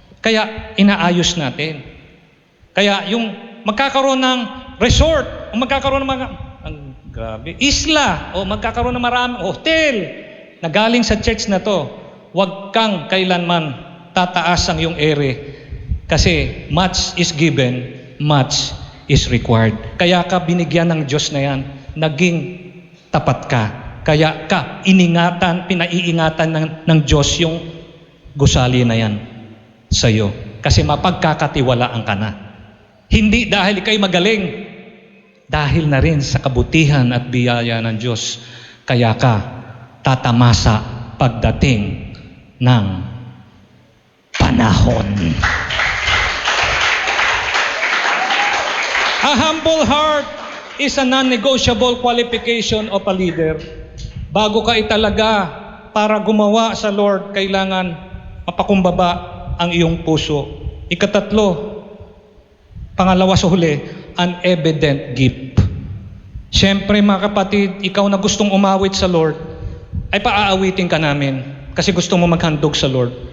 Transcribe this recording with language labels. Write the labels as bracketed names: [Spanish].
[Filipino] Kaya inaayos natin. Kaya yung magkakaroon ng resort, o magkakaroon ng mga, isla, o magkakaroon ng maraming hotel na galing sa church na to, huwag kang kailanman tataas ang iyong ere. Kasi [English] much is given, much is required. [Filipino] Kaya ka binigyan ng Diyos na yan, naging tapat ka. Kaya ka pinaiingatan ng Diyos yung gusali na yan sa iyo. Kasi mapagkakatiwalaan ka na. Hindi dahil ikay magaling, dahil na rin sa kabutihan at biyaya ng Diyos. Kaya ka tatamasa pagdating ng panahon. [English] A humble heart is a non-negotiable qualification of a leader. [Filipino] Bago ka italaga para gumawa sa Lord, kailangan mapakumbaba ang iyong puso. Ikatatlo, pangalawa sa huli, [English] an evident gift. [Filipino] Siyempre mga kapatid, ikaw na gustong umawit sa Lord, ay paaawitin ka namin kasi gusto mo maghandog sa Lord.